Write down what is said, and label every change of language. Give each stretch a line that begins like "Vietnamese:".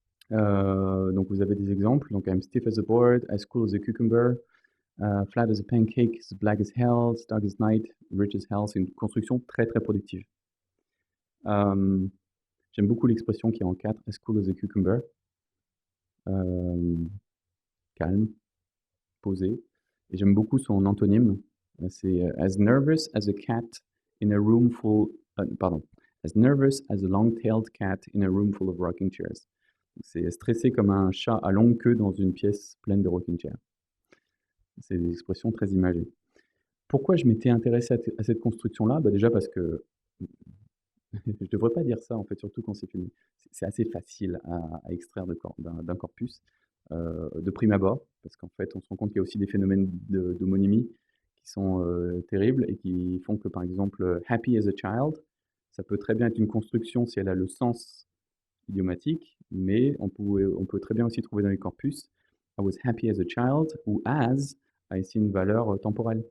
French: Donc vous avez des exemples, donc
English: I'm stiff as a board, as cool as a cucumber, flat as a pancake, as black as hell, dark as night, rich as hell.
French: C'est une construction très, très productive. Hem, J'aime beaucoup l'expression qui est en 4,
English: as cool as a cucumber.
French: Hem, Calme, posé, et j'aime beaucoup son antonyme, c'est,
English: as nervous as a cat in a room full
French: pardon,
English: as nervous as a long-tailed cat in a room full of rocking chairs.
French: C'est stressé comme un chat à longue queue dans une pièce pleine de rocking chairs. C'est des expressions très imagées. Pourquoi je m'étais intéressé à cette construction-là? Bah, déjà parce que je devrais pas dire ça, en fait, surtout quand c'est filmé. C'est assez facile à extraire d'un corpus, de prime abord, parce qu'en fait, on se rend compte qu'il y a aussi des phénomènes d'homonymie qui sont, terribles et qui font que, par exemple,
English: «happy as a child»,
French: ça peut très bien être une construction si elle a le sens idiomatique, mais on peut très bien aussi trouver dans les corpus
English: «I was happy as a child»
French: ou «as» a ici une valeur, temporelle.